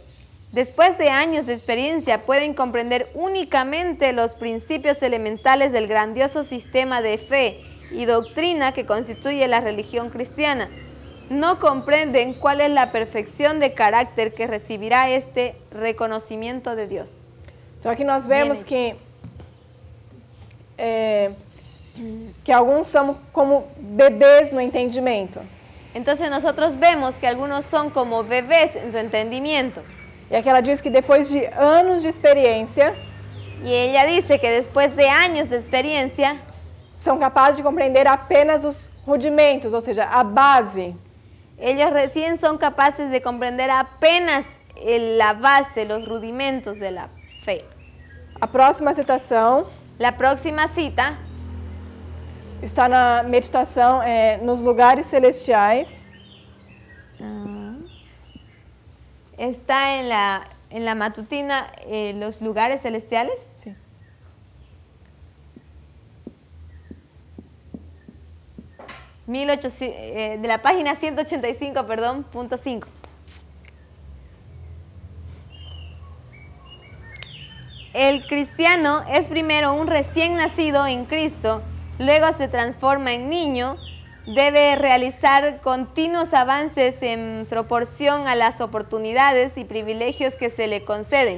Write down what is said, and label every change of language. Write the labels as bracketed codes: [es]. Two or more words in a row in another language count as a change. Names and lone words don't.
[es] Después de años de experiencia pueden comprender únicamente los principios elementales del grandioso sistema de fe y doctrina que constituye la religión cristiana. No comprenden cuál es la perfección de carácter que recibirá este reconocimiento de Dios. [pt] Então aqui nós vemos que alguns são como bebês no entendimento. [es] Entonces nosotros vemos que algunos son como bebés en su entendimiento. [pt] E aqui ela diz que depois de anos de experiência, [es] Y ella dice que después de años de experiencia, [pt] são capazes de compreender apenas os rudimentos, ou seja, a base. [es] ellos recién son capaces de comprender apenas la base, los rudimentos de la fe. [pt] A próxima citação [es] La próxima cita [pt] está na meditação nos lugares celestiais, [es] está en la matutina, los lugares celestiales. Sí. De la página 185, perdón, punto 5. El cristiano es primero un recién nacido en Cristo, luego se transforma en niño, debe realizar continuos avances en proporción a las oportunidades y privilegios que se le conceden.